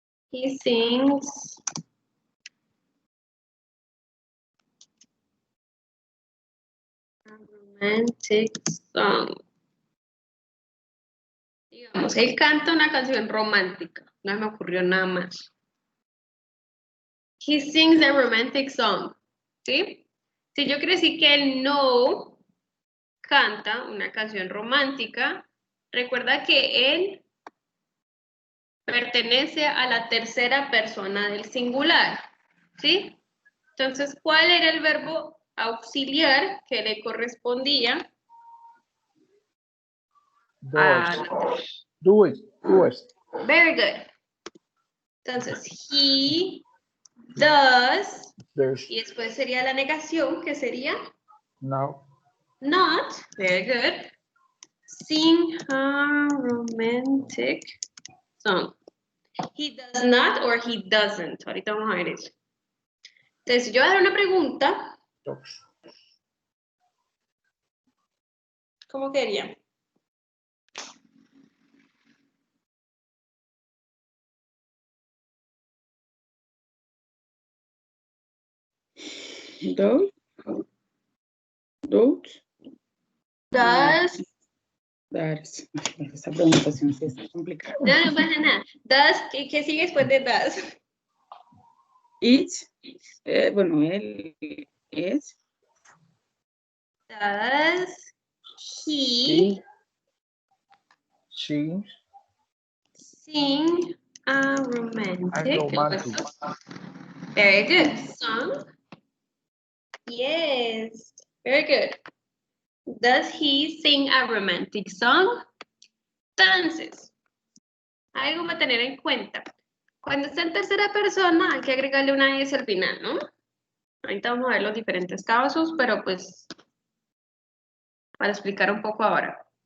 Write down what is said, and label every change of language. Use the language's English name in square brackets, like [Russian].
[English] He sings a romantic song. [Spanish] Digamos, él canta una canción romántica. No me ocurrió nada más. [English] He sings a romantic song. [Spanish] ¿Sí? Si yo quiero decir que él no canta una canción romántica, recuerda que él pertenece a la tercera persona del singular, ¿sí? Entonces, ¿cuál era el verbo auxiliar que le correspondía a [English] Does. Does. Very good. Entonces, he does, There's [Spanish] y después sería la negación, que sería no. [English] not, very good, sing a romantic song. He does not or he doesn't. [Spanish] Ahorita vamos a ver eso. Entonces, yo voy a dar una pregunta. [English] Does. [Spanish] ¿Cómo quería? [English] Don't. Don't. Does, Does. [Spanish] Esa pronunciación sí es complicada. no pasa nada. Does, ¿qué sigue después de does? It. Bueno, él es. [English] Does He. he She. sing a romantic romantic. Very good. Song? Yes. Very good. Does he sing a romantic song? [Spanish] Entonces, algo para tener en cuenta. Cuando está en tercera persona, hay que agregarle una S al final, ¿no? Ahorita vamos a ver los diferentes casos, pero pues para explicar un poco ahora.